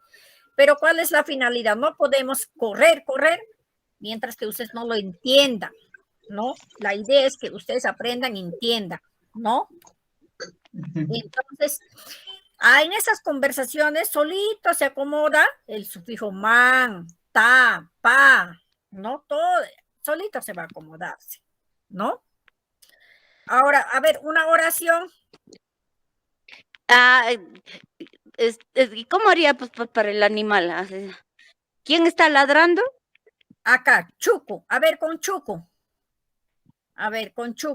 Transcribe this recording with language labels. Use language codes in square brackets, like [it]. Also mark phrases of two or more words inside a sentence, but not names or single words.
[es] Pero ¿cuál es la finalidad? No podemos correr mientras que ustedes no lo entiendan, ¿no? La idea es que ustedes aprendan y entiendan, ¿no? Entonces, en esas conversaciones solito se acomoda el sufijo man, ta, pa, ¿no? Todo solito se va a acomodarse, ¿no? Ahora, a ver, una oración. ¿Cómo haría pues, para el animal? ¿Quién está ladrando? Acá, chuco. A ver, con chuco. A ver, con chuco.